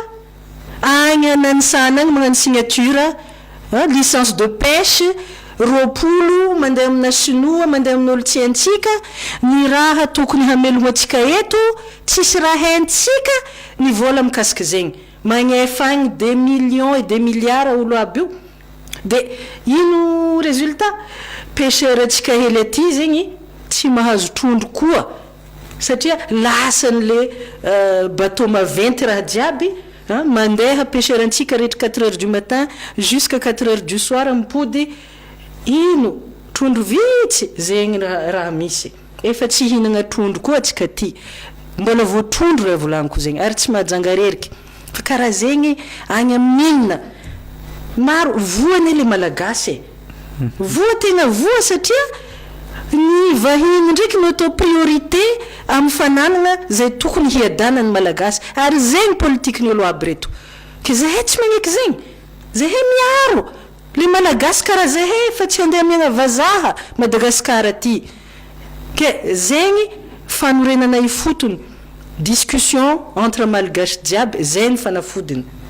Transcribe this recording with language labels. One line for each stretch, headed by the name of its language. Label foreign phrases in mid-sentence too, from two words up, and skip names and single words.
Malagasy: agny ananisana agny magnano
French: signature licence de pêche
Malagasy: roapolo mandeha amina sinoa mandeha amin'olo tsy haintsika ny raha tokony hamelogna atsika eto tsisy raha haintsika ny vola mikasika zegny magnefa agny
French: des millions et des milliards
Malagasy: olo aby io dia ino
French: résultat pêcheur
Malagasy: atsika hely aty zegny tsy mahazo trondro koa satria lasan'le bateau maventy raha jiaby mandeha pêcheur antsika rehetra
French: 4 heures du matin jusqu'à 4 heures du soir
Malagasy: mipody ino trondro vitsy zegny raha misy efa tsy hinagna trondro koa atsika ty mbola vo trondro raha volaniko zegny ary tsy mahajangareriky fa karaha zegny agny amin'inona maro voany le malagasy voa tena voa satria ny vahiny ndraiky no atao priorité amin'ny fananana zay tokony hiadanany malagasy ary zegny politique ny olo aby reto ke zahay tsy magneky zegny zahay miaro le malagasy karaha zahay fa tsy andeha miagna vazaha Madagasikara ty ke zegny fanorenana ifotony
French: discussion entre malgache
Malagasy: jiaby zay ny fanafodiny.